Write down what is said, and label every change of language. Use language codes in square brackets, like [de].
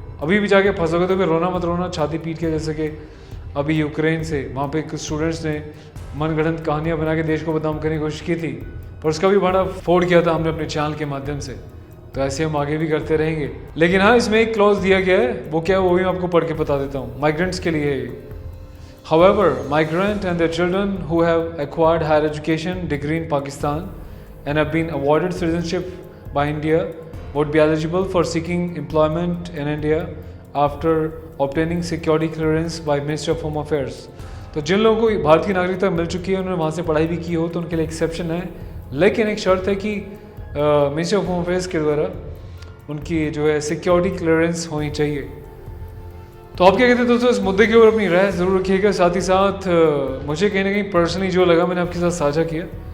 [hi] अभी भी जाके फंसोगे तो फिर रोना मत रोना छाती पीट के, जैसे कि अभी यूक्रेन से वहाँ पे कुछ स्टूडेंट्स ने मनगढ़ंत कहानियाँ बना के देश को बदनाम करने की कोशिश की थी, पर उसका भी बड़ा फोड़ किया था हमने अपने चैनल के माध्यम से। तो ऐसे हम आगे भी करते रहेंगे। लेकिन हाँ, इसमें एक क्लॉज दिया गया है, वो क्या है वो भी मैं आपको पढ़ के बता देता हूँ। माइग्रेंट्स के लिए है। [en] However, migrant and their children who have acquired higher education degree in Pakistan and have been awarded citizenship by India would be eligible for seeking employment in India after obtaining security clearance by Ministry of Home Affairs। [hi] तो जिन लोगों को भारत की नागरिकता मिल चुकी है, उन्होंने वहाँ से पढ़ाई भी की हो, तो उनके लिए एक्सेप्शन है। लेकिन एक शर्त है कि मिनिस्ट्री ऑफ होम अफेयर्स के द्वारा उनकी जो है सिक्योरिटी क्लियरेंस होनी चाहिए। तो आप क्या कहते हैं दोस्तों? इस मुद्दे के ऊपर अपनी राय ज़रूर रखिएगा। साथ ही साथ मुझे कहीं ना कहीं पर्सनली जो लगा मैंने आपके साथ साझा किया।